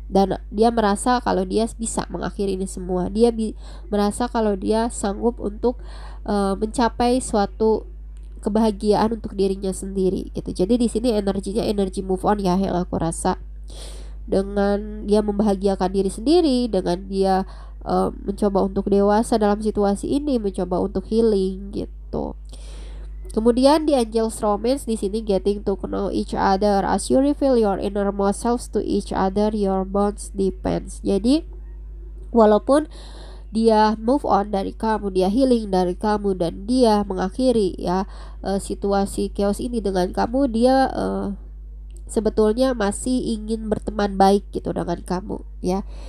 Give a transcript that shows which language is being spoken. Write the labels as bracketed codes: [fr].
[id] Dan dia merasa kalau dia bisa mengakhiri ini semua. Dia merasa kalau dia sanggup untuk mencapai suatu kebahagiaan untuk dirinya sendiri gitu. Jadi di sini energinya energi move on ya yang aku rasa. Dengan dia membahagiakan diri sendiri, dengan dia mencoba untuk dewasa dalam situasi ini, mencoba untuk healing gitu. Kemudian di Angel's Romance di sini [en] getting to know each other as you reveal your innermost selves to each other, your bonds depends. [id] Jadi walaupun dia move on dari kamu, dia healing dari kamu, dan dia mengakhiri ya situasi chaos ini dengan kamu, dia sebetulnya masih ingin berteman baik gitu dengan kamu ya.